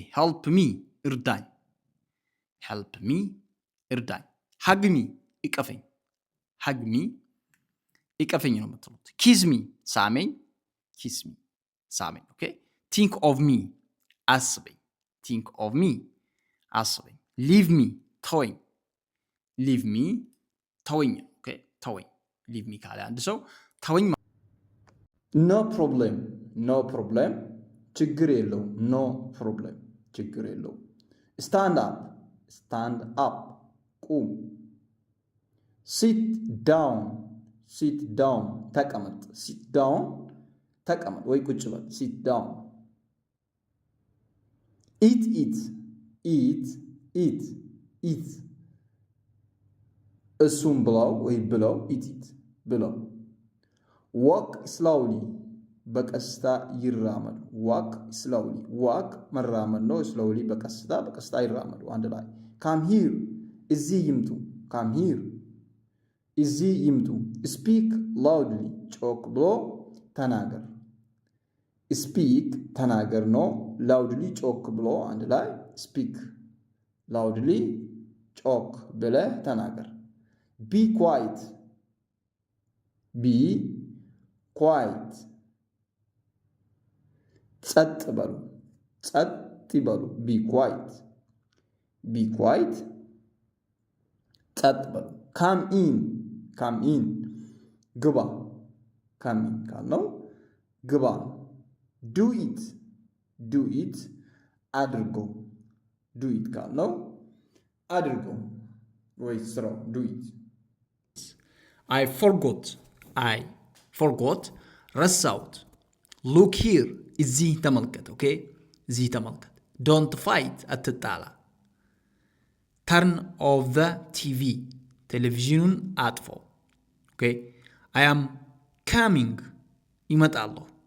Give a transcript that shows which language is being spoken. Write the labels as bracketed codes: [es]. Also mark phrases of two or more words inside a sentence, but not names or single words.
[en] Help me እርዳኝ. Help me እርዳኝ. Hug me ይቀፈኝ. Hug me [am] ይቀፈኝ ነው የምትሉት. [en] Kiss me ሳመኝ. Kiss me ሳመኝ. Okay. Think of me አስበኝ. Think of me አስበኝ. Leave me ተወኝ. Leave me ተወኝ. Okay. ተወኝ. Leave me [am] ካለ አንድ ሰው ተወኝ. [en] No problem. No problem [am] ችግር የለው. [en] No problem [am] ችግር የለው. [en] Stand up. Stand up ቁም. Sit down. Sit down [am] ተቀመጥ. [en] Sit down [am] ተቀመጥ ወይ ቁጭ በል. [en] Sit down. Eat it. Eat eat eat [am] እሱም ብለው ወይ ብለው. [en] Eat it ብለው. Walk slowly [am] በቀስታ ይራመዱ. [en] Walk slowly. [am] Walk መራመድ ነው. Slowly በቀስታ ይራመዱ. አንድ ላይ. [en] Come here [am] እዚህ ይምጡ. [en] Come here [am] እዚህ ይምጡ. [en] Speak loudly [am] ጮክ ብሎ ተናገር. Speak ተናገር ነው. Loudly ጮክ ብሎ አንድ ላይ. [en] Speak loudly [am] ጮክ ብለህ ተናገር. [en] Be quiet. Be quiet [am] ጸጥ በሉ. ጸጥ ይበሉ. [en] Be quiet. Be quiet [am] ጸጥ በሉ. [en] Come in. Come in ግባ. Come in [am] ካልነው ግባ. [en] Do it. Do it አድርጎ. Do it [am] ካልነው አድርገው ወይ ስራው [en] Do it። I forgot ረሳሁት። Look here [am] እዚህ ተመልከት። [en] ኦኬ [am] እዚህ ተመልከት። [en] Don't fight አትጣላ። Turn off the TV [am] ቴሌቪዥኑን አጥፈው። [en] Okay I am coming ይመጣለሁ።